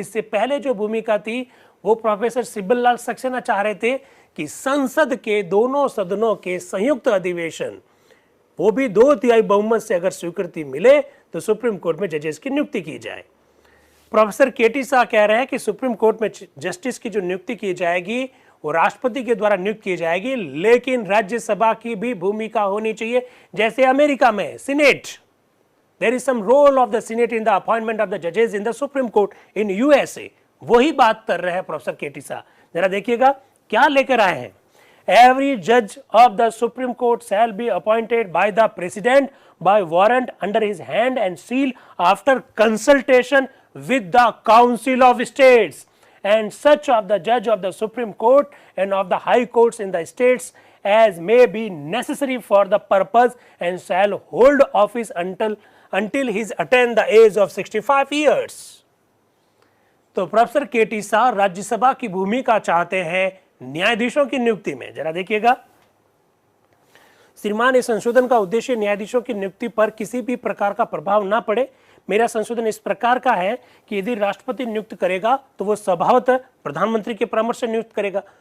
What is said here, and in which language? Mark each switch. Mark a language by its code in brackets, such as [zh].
[hi] इससे पहले जो भूमिका थी वो प्रोफेसर सिब्बल लाल सक्सेना चाह रहे थे कि संसद के दोनों सदनों के संयुक्त अधिवेशन, वो भी 2/3 बहुमत से अगर स्वीकृति मिले तो सुप्रीम कोर्ट में जजेस की नियुक्ति की जाए। प्रोफेसर KT शाह कह रहे हैं कि सुप्रीम कोर्ट में जस्टिस की जो नियुक्ति की जाएगी वो राष्ट्रपति के द्वारा नियुक्त की जाएगी, लेकिन राज्यसभा की भी भूमिका होनी चाहिए। जैसे अमेरिका में senate, [en] there is some role of the Senate in the appointment of the judges in the Supreme Court in USA। [hi] वही बात कर रहे हैं प्रोफेसर KT शाह। जरा देखिएगा क्या लेकर आए हैं। [en] Every judge of the Supreme Court shall be appointed by the President by warrant under his hand and seal after consultation with the Council of States, and such of the judge of the Supreme Court and of the high courts in the states as may be necessary for the purpose, and shall hold office until his attain the age of 65 years। [hi] तो professor KT Shah Rajya Sabha की भूमिका चाहते हैं न्यायाधीशों की नियुक्ति में। जरा देखिएगा, श्रीमान इस संशोधन का उद्देश्य न्यायाधीशों की नियुक्ति पर किसी भी प्रकार का प्रभाव ना पड़े। मेरा संशोधन इस प्रकार का है कि यदि राष्ट्रपति नियुक्त करेगा तो वो स्वभावतः प्रधानमंत्री के परामर्श से नियुक्त करेगा।